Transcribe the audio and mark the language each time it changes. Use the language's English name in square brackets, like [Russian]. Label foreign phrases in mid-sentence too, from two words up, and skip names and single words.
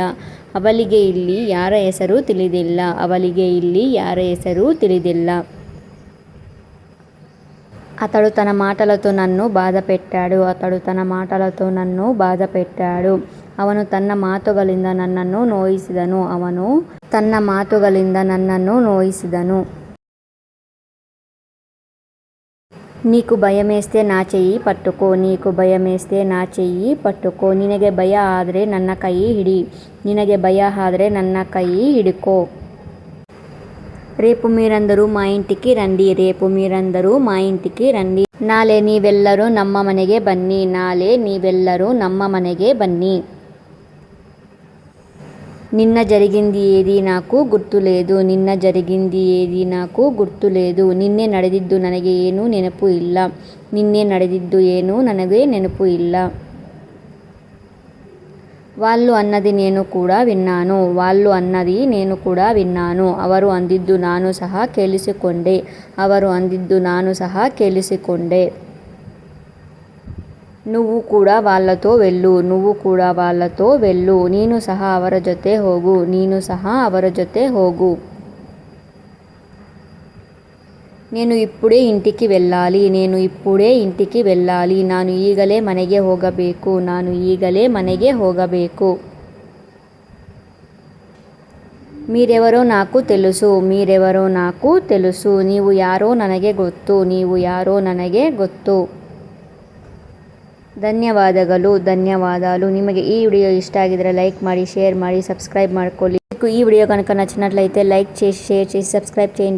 [Kannada] ಅವಳಿಗೆ ಇಲ್ಲಿ ಯಾರ ಹೆಸರು ತಿಳಿದಿಲ್ಲ, ಅವಳಿಗೆ ಇಲ್ಲಿ ಯಾರ ಹೆಸರು ತಿಳಿದಿಲ್ಲ. [Telugu] అతడు తన మాటలతో నన్ను బాధపెట్టాడు, అతడు తన మాటలతో నన్ను బాధపెట్టాడు. [Kannada] ಅವನು ತನ್ನ ಮಾತುಗಳಿಂದ ನನ್ನನ್ನು ನೋಯಿಸಿದನು, ಅವನು ತನ್ನ ಮಾತುಗಳಿಂದ ನನ್ನನ್ನು ನೋಯಿಸಿದನು. [Telugu] నీకు భయమేస్తే నా చెయ్యి పట్టుకో, నీకు భಯమేస్తే నా చెయ్యి పట్టుకೋ. [Kannada] ನಿನಗೆ ಭಯ ಆದರೆ ನನ್ನ ಕೈ ಹಿಡಿ, ನಿನಗೆ ಭಯ ಆದರೆ ನನ್ನ ಕೈ ಹಿಡ್ಕೋ. [Telugu] రేపు మీరందరూ మా ఇంటికి రండి, రేపు మీరందరూ మా ఇంటికి రండి. [Kannada] ನಾಳೆ ನೀವೆಲ್ಲರೂ ನಮ್ಮ ಮನೆಗೆ ಬನ್ನಿ, ನಾಳೆ ನೀವೆಲ್ಲರೂ ನಮ್ಮ ಮನೆಗೆ ಬನ್ನಿ. [Telugu] నిన్న జరిగింది ఏది నాకు గుర్తులేదు, నిన్న జరిగింది ఏది నాకు గుర్తులేదు. [Kannada] నిನ್ನೆ ನಡೆದಿದ್ದು ನನಗೆ ಏನೂ ನೆನಪು ಇಲ್ಲ, ನಿನ್ನೆ ನಡೆದಿದ್ದು ಏನೂ ನನಗೆ ನೆನಪು ಇಲ್ಲ. [Telugu] వాళ్ళు అన్నది నేను కూడా విన్నాను, వాళ్ళు అన్నది నేను కూడా విన్నాను. [Kannada] ಅವರು ಅಂದಿದ್ದು ನಾನು ಸಹ ಕೇಳಿಸಿಕೊಂಡೆ, ಅವರು ಅಂದಿದ್ದು ನಾನು ಸಹ ಕೇಳಿಸಿಕೊಂಡೆ. [Telugu] నువ్వు కూడా వాళ్ళతో వెళ్ళు, నువ్వు కూడా వాళ్ళతో వెళ్ళు. [Kannada] ನೀನು ಸಹ ಅವರ ಜೊತೆ ಹೋಗು, ನೀನು ಸಹ ಅವರ ಜೊತೆ ಹೋಗು. [Telugu] నేను ఇప్పుడే ఇంటికి వెళ్ళాలి. నేను ఇప్పుడే ఇంటికి వెళ్ళాలి. [Kannada] ನಾನು ಈಗಲೇ ಮನೆಗೆ ಹೋಗಬೇಕು. ನಾನು ಈಗಲೇ ಮನೆಗೆ ಹೋಗಬೇಕು. [Telugu] మీరెవరో నాకు తెలుసు. మీరెవరో నాకు తెలుసు. [Kannada] ನೀವು ಯಾರೋ ನನಗೆ ಗೊತ್ತು. ನೀವು ಯಾರೋ ನನಗೆ ಗೊತ್ತು. ಧನ್ಯವಾದಗಳು. ಧನ್ಯವಾದಾలు. ನಿಮಗೆ ಈ ವಿಡಿಯೋ ಇಷ್ಟ ಆಗಿದ್ರೆ ಲೈಕ್ ಮಾಡಿ, ಶೇರ್ ಮಾಡಿ, ಸಬ್ಸ್ಕ್రైబ్ ಮಾಡ್ಕೊಳ್ಳಿ. [Telugu] మీకు ఈ వీడియో కనుక నచ్చినట్లయితే లైక్ చేసి, షేర్ చేసి, సబ్స్క్రైబ్ చేయండి.